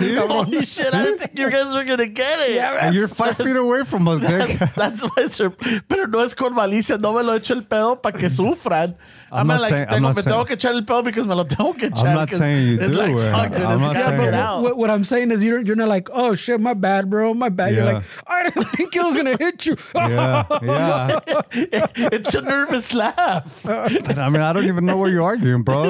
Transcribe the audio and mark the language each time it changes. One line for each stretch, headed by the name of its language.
English: Holy shit, I didn't think you guys were going to get it. Yeah, and you're 5 feet away from us, Dick. That's my surprise.
Spanish: Pero no es con malicia. No me lo echo el pedo para que sufran. Me tengo que echar el pedo because me lo tengo que echar.
English: I'm not saying you do. Like, fuck, dude, it's gotta get out. What I'm saying is you're not like, oh shit, my bad, bro, my bad. You're like, I didn't think it was going to hit you. Yeah. It's a nervous laugh. But, I don't even know what you're arguing, bro.